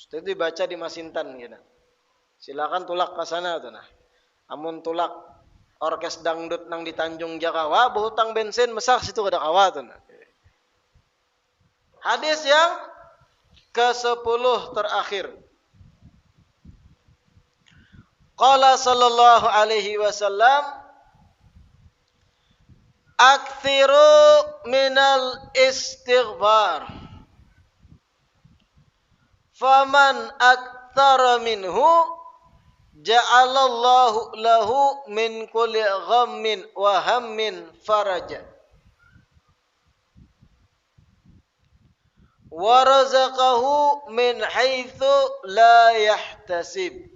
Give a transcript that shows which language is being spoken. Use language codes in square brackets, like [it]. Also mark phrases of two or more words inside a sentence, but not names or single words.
[bjn] Itu dibaca di Masintan gitu. Silakan tulak ke sana tuh nah. Amun tulak orkes dangdut nang di Tanjung Jakawa, berhutang bensin mesak situ ada kawa tuh nah. Hadis yang ke-10 terakhir. [ar] قال صلى الله عليه وسلم أكثروا من الاستغفار. فمن أكثر منه جعل الله له من كل غم وهم فرجا. ورزقه من حيث لا يحتسب.